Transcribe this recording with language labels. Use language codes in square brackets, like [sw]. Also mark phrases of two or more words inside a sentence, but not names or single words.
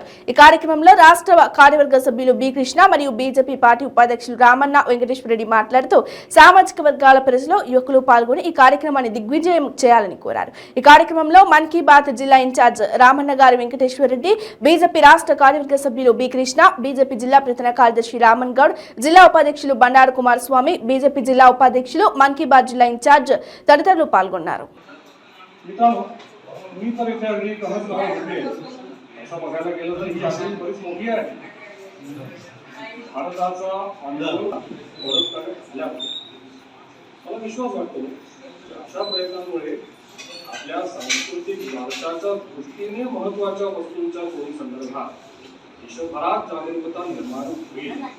[te] ఈ కార్యక్రమంలో రాష్ట్ర కార్యవర్గ సభ్యులు బి కృష్ణ మరియు బీజేపీ పార్టీ ఉపాధ్యక్షులు రామన్న వెంకటేశ్వర రెడ్డి మాట్లాడుతూ సామాజిక వర్గాల ప్రజలు, యువకులు పాల్గొని ఈ కార్యక్రమాన్ని దిగ్విజయం చేయాలని కోరారు. ఈ కార్యక్రమంలో మన్ కీ బాత్ జిల్లా ఇన్ఛార్జ్ రామన్న గారి వెంకటేశ్వర రెడ్డి, బీజేపీ రాష్ట్ర కార్యవర్గ సభ్యులు బి కృష్ణ, బీజేపీ జిల్లా ప్రధాన కార్యదర్శి రామన్ గౌడ్, జిల్లా ఉపాధ్యక్షులు బండారు కుమారస్వామి, బీజేపీ జిల్లా ఉపాధ్యక్షులు మన్ కీ బాత్ జిల్లా ఇన్ఛార్జ్ తదితరులు పాల్గొన్నారు. [mr] मला विश्वास वाटतो अशा प्रयत्नांमुळे आपल्या सांस्कृतिक वारशाच्या दृष्टीने महत्त्वाच्या वस्तूंच्या चोरी संदर्भात देशभरात जागरूकता निर्माण होईल.